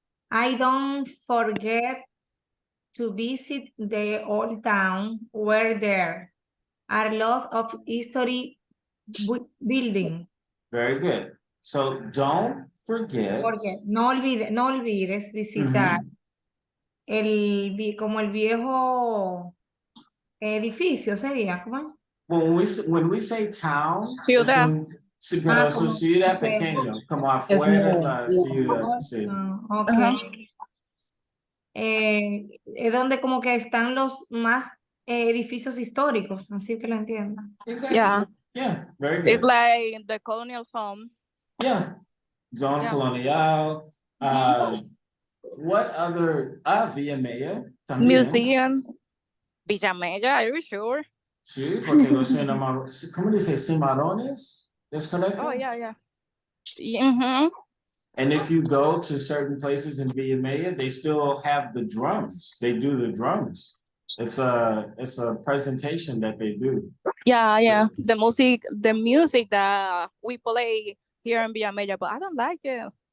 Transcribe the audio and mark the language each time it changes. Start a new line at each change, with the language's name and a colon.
English: I don't forget to visit the old town where there are lots of history building. Very good. So don't forget.
Spanish: No olvides visitar como el viejo edificio sería, ¿cómo?
English: When we say town,
Spanish: Ciudad. pero su ciudad pequeño, como afuera de la ciudad. Sí.
English: Ok.
Spanish: Es donde como que están los más edificios históricos, así que lo entiendo.
English: Exactly. Yeah. Yeah, very good. It's like the colonial zone. Yeah. Zone Yeah. colonial. What other?
Spanish: Villa Maya también.
English: Museum. Villamella, are you sure?
Spanish: Sí, porque los cimarrones, ¿cómo dice? Cimarrones, ¿es correcto?
English: Oh, yeah. Mm-hmm. And if you go to certain places in Villa Maya, they still have the drums. They do the drums. It's a presentation that they do. Yeah. The music that we play here in Villamella, but I don't like it.